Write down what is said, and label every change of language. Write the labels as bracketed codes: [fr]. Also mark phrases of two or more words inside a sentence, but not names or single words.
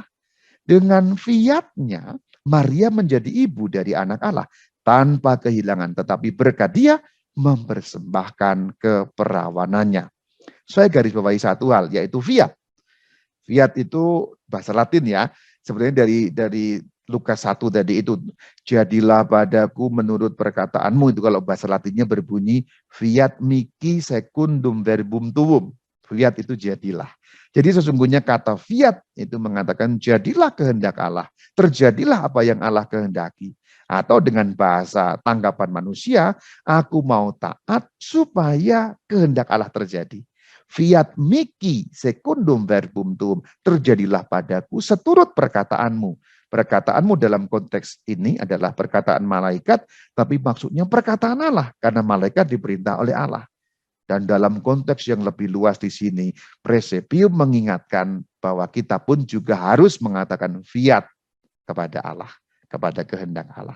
[id] Dengan fiatnya, Maria menjadi ibu dari anak Allah tanpa kehilangan, tetapi berkat dia mempersembahkan keperawanannya. Saya garis bawahi satu hal, yaitu fiat. Fiat itu bahasa Latin ya, sebenarnya dari Lukas 1 tadi itu, jadilah padaku menurut perkataanmu, itu kalau bahasa Latinnya berbunyi [la] fiat mihi secundum verbum tuum. [id] Fiat itu jadilah. Jadi sesungguhnya kata fiat itu mengatakan jadilah kehendak Allah, terjadilah apa yang Allah kehendaki. Atau dengan bahasa tanggapan manusia, aku mau taat supaya kehendak Allah terjadi. [la] Fiat mihi secundum verbum tuum, [id] terjadilah padaku seturut perkataanmu. Perkataanmu dalam konteks ini adalah perkataan malaikat, tapi maksudnya perkataan Allah, karena malaikat diperintah oleh Allah. Dan dalam konteks yang lebih luas di sini, Presepium mengingatkan bahwa kita pun juga harus mengatakan fiat kepada Allah, kepada kehendak Allah.